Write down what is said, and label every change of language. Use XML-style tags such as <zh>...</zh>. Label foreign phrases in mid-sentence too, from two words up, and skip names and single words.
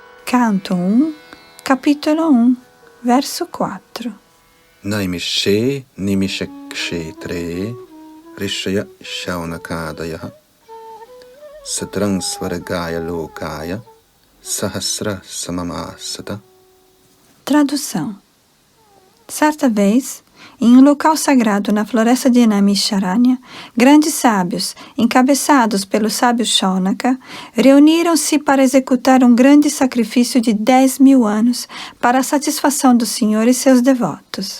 <pt>Canto 1, capítulo 1, verso 4.</pt> <sa>नैमिषे निमिषक्षेत्रे ऋषयः शौनकादयः सत्रं स्वर्गाय लोकाय सहस्र सममासत.</sa> <pt>Tradução. Certa vez, em um local sagrado na floresta de Naimisharanya, grandes sábios, encabeçados pelo sábio Shaunaka, reuniram-se para executar um grande sacrifício de 10.000 anos para a satisfação do Senhor e seus devotos.</pt>